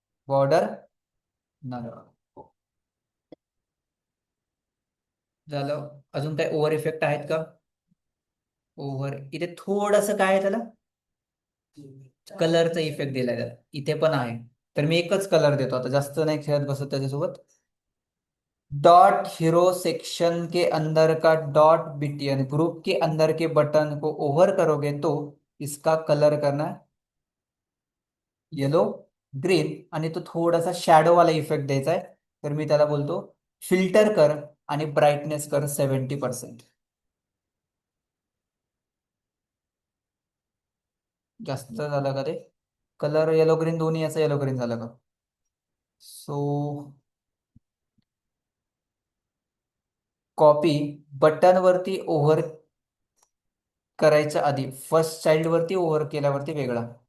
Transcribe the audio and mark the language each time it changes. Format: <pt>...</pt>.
<mr>Border null झालं. अजून काय ओव्हर इफेक्ट आहेत का? ओव्हर इथे थोडस काय आहे त्याला, कलरचा इफेक्ट दिलाय त्याला, इथे पण आहे. तर मी एकच कलर देतो आता, जास्त नाही खेळत बसत त्याच्यासोबत.</mr> <hi>डॉट हीरो सेक्शन के अंदर का डॉट बीटीएन ग्रुप के अंदर के बटन को ओवर करोगे तो इसका कलर करना है येलो ग्रीन,</hi> <mr>आणि तो थोडासा शॅडो वाला इफेक्ट द्यायचा आहे. तर मी त्याला बोलतो फिल्टर कर आणि ब्राईटनेस कर 70%. जास्त झालं का ते, कलर येलो ग्रीन दोन्ही याचं येलो ग्रीन झालं का? सो कॉपी, बटन वरती ओव्हर करायच्या आधी फर्स्ट चाइल्ड वरती ओव्हर केल्यावरती वेगळा.</mr>